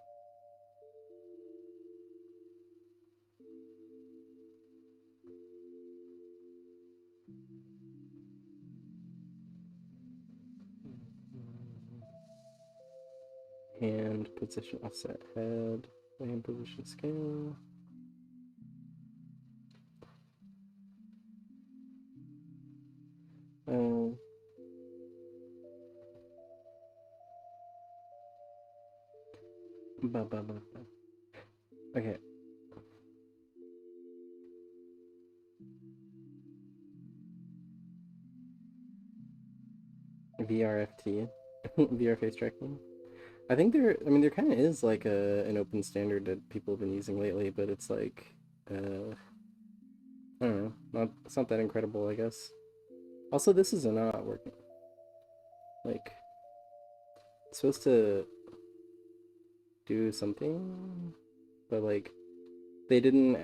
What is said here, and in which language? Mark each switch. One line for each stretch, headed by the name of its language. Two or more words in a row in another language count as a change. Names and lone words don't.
English: Hand position offset head. Hand position scale. Oh. Ba, ba, ba, ba. Okay. VRFT. VR face tracking. I think I mean, there kind of is like an open standard that people have been using lately, but it's like, I don't know, it's not that incredible, I guess. Also, this is not working. Like, it's supposed to, do something, but like they didn't.